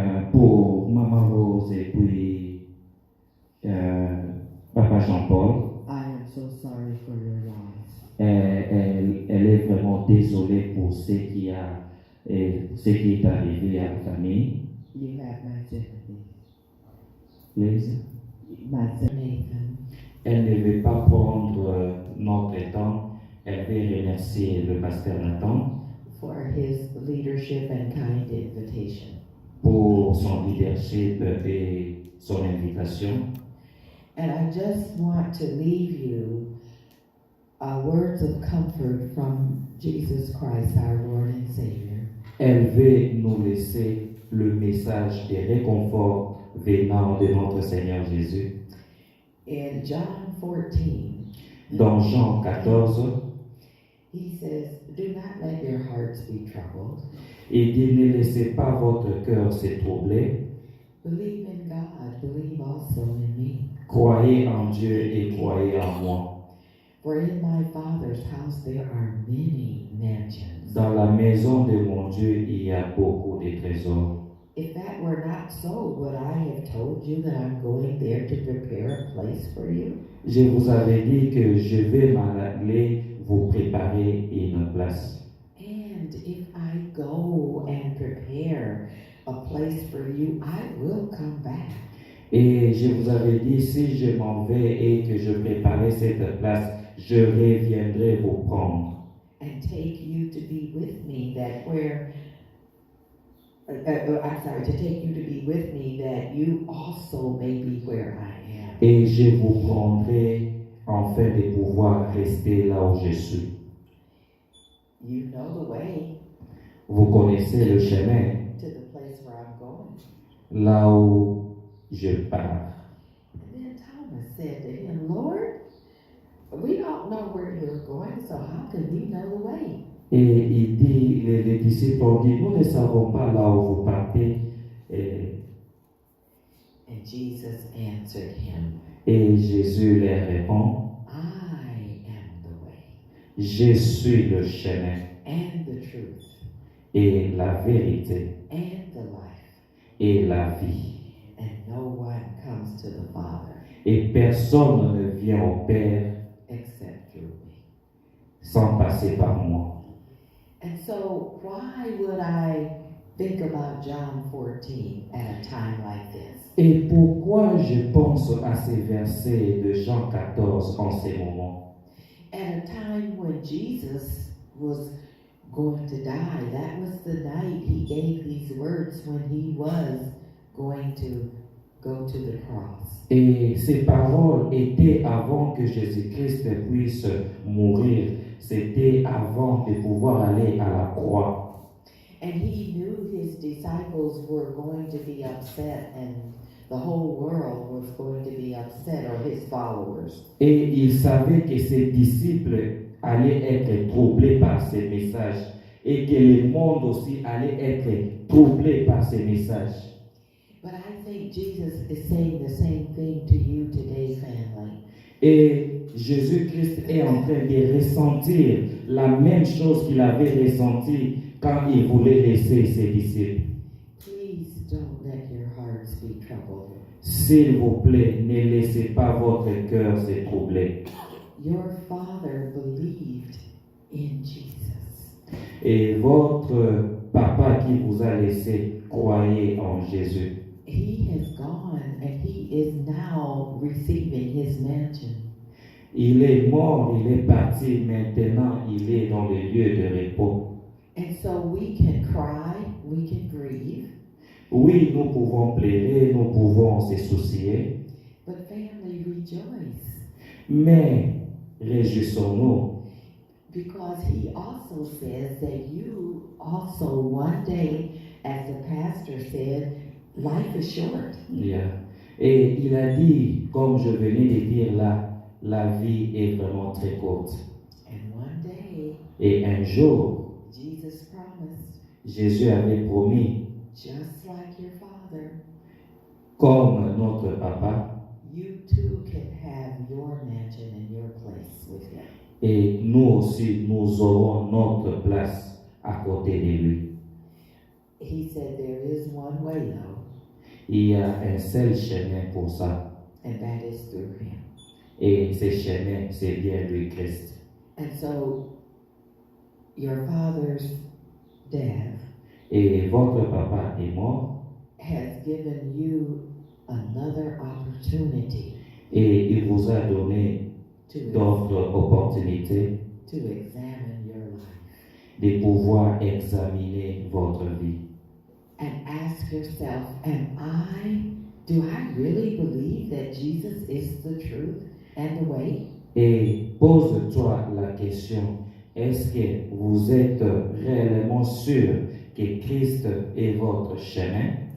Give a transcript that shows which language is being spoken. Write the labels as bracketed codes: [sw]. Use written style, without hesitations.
[fr] Pour Maman Rose et puis Papa Jean-Paul, [en] I am so sorry for your loss. [fr] elle est vraiment désolée pour ce qui est arrivé à la famille. [en] You have my sympathy. Please. My sympathy. [fr] Elle ne veut pas prendre notre temps. Elle veut remercier le pasteur Nathan [en] For his leadership and kind invitation. [fr] pour son leadership et son invitation. [en] And I just want to leave you words of comfort from Jesus Christ, our Lord and Savior. [fr] Elle veut nous laisser le message de réconfort venant de notre Seigneur Jésus. [en] In John 14, [fr] Dans Jean 14, [en] he says, "Do not let your hearts be troubled. [fr] il dit, ne laissez pas votre cœur se troubler. [en] Believe in God, believe also in me. [fr] Croyez en Dieu et croyez en moi. [en] For in my Father's house there are many mansions. [fr] Dans la maison de mon Dieu, il y a beaucoup de trésors. [en] If that were not so, would I have told you that I'm going there to prepare a place for you? [fr] Je vous avais dit que je vais m'en aller vous préparer une place. [en] And if I go and prepare a place for you, I will come back. [fr] Et je vous avais dit, si je m'en vais et que je préparais cette place, je reviendrai vous prendre. [en] And take you to be with me, that where, to take you to be with me, that you also may be where I am. [fr] Et je vous prendrai afin de pouvoir rester là où je suis. [en] You know the way [fr] Vous connaissez le chemin, [en] to the place where I'm going. [fr] là où je pars. [en] And then said to him, Lord, we don't know where you're going, so how can we know the way? [fr] Et il dit, les disciples ont dit, nous ne savons pas là où vous partez. [en] And Jesus answered him, [fr] Et Jésus leur répond, [en] I am the way [fr] je suis le chemin [en] and the truth [fr] et la vérité [en] and the life, [fr] et la vie. [en] and no one comes to the Father [fr] Et personne ne vient au Père [en] except through me. [fr] sans passer par moi. [en] And so why would I think about John 14 at a time like this? [fr] Et pourquoi je pense à ces versets de Jean 14 en ces moments? [en] At a time when Jesus was going to die, that was the night he gave these words when he was going to go to the cross. [fr] Et ces paroles étaient avant que Jésus-Christ puisse mourir. C'était avant de pouvoir aller à la croix. [en] And he knew his disciples were going to be upset and the whole world was going to be upset, or his followers. [fr] Et il savait que ses disciples allaient être troublés par ces messages et que le monde aussi allait être troublé par ces messages. [en] But I think Jesus is saying the same thing to you today, family. [fr] Et Jésus-Christ est en train de ressentir la même chose qu'il avait ressenti quand il voulait laisser ses disciples. [en] Please don't let your hearts be troubled. [fr] S'il vous plaît, ne laissez pas votre cœur se troubler. [en] Your Father believed in Jesus. [fr] Et votre papa qui vous a laissé, croyez en Jésus. [en] He has gone and he is now receiving his mansion. [fr] Il est mort, il est parti, maintenant il est dans le lieu de repos. [en] And so we can cry, we can grieve, [fr] Oui, nous pouvons pleurer, nous pouvons se soucier, [en] but family, rejoice. [fr] mais réjouissons-nous, [en] Because he also says that you also one day, as the pastor said, life is short. Yeah. [fr] Et il a dit, comme je venais de dire là, la vie est vraiment très courte. [en] And one day, [fr] Et un jour, [en] Jesus promised, [fr] Jésus avait promis, [en] just like your father, [fr] comme notre papa, [en] you too can have your mansion and your place with him. [fr] et nous aussi, nous aurons notre place à côté de lui. [en] He said there is one way though, [fr] Il y a un seul chemin pour ça, [en] and that is through him. [fr] et ce chemin, c'est bien lui, Christ. [en] And so your father's death [fr] Et votre papa est mort, [en] has given you another opportunity [fr] et il vous a donné [en] to [fr] d'autres opportunités [en] examine your life [fr] de pouvoir examiner votre vie. [en] and ask yourself, do I really believe that Jesus is the truth and the way? [fr] Et pose-toi la question, est-ce que vous êtes réellement sûr que Christ est votre chemin?